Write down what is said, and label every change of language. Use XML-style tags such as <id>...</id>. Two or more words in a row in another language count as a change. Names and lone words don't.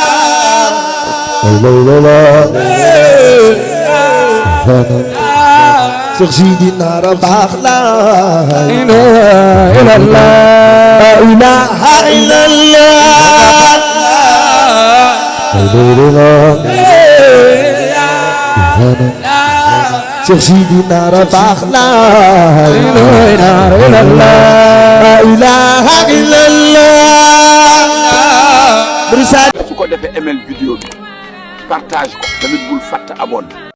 <ar>فانا سيدنا رباخ لا إله إلا الله لا إله إلا الله سيدنا رباخ لا إله إلا الله لا إله إلا الله</ar> <wo>su ko defee ML vidéo bi partage ko tamit bul fàtte abonné</wo>